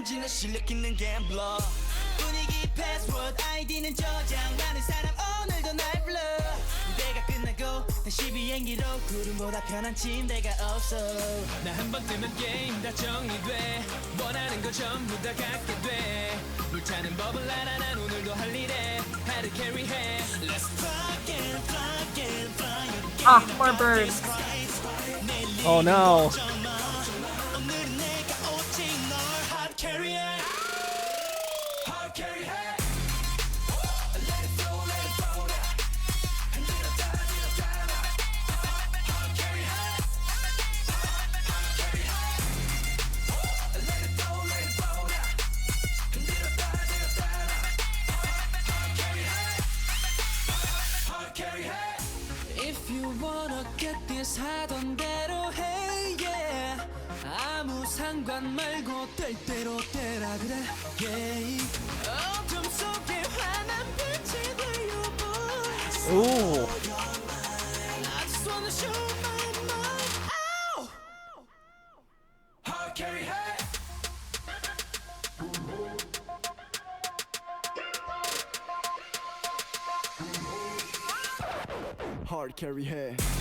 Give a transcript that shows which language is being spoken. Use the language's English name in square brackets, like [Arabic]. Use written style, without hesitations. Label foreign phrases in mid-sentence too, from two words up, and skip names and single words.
[Korean] 지는 실력 있는 갬블러 분위기 패스워드 아이디는 저장 많은 사람 오늘도 날 불러 무대가 끝나고 다시 비행기로 구름보다 편한 침대가 없어 나 한 번 뜨면 게임 다 정리돼 원하는 거 전부 다 갖게 돼 물타는 법을 알아 난 오늘도 할 일에 하드 캐리해 [English] Let's fly and fly and fly again Ah, more birds. Oh no. [Korean] 오늘은 내가 오직 널 [English] hard carry해 hard carry해 Let it flow let it flow now [Korean] 흔들었다 흔들었다 [English] hard carry해 hard carry해 Let it flow let it flow now [Korean] 흔들었다 흔들었다 [English] hard carry [Korean] 해 [English] hard carry [Korean] 해 [English] If you wanna get this [Korean] 하던 대로 해 yeah 아무 상관 말고 될 대로 되라 그래 yeah 어둠 속에 환한 빛이 되어보 [English] Ooh. I just wanna show my mind Ow! Hard carry hey Hard carry hey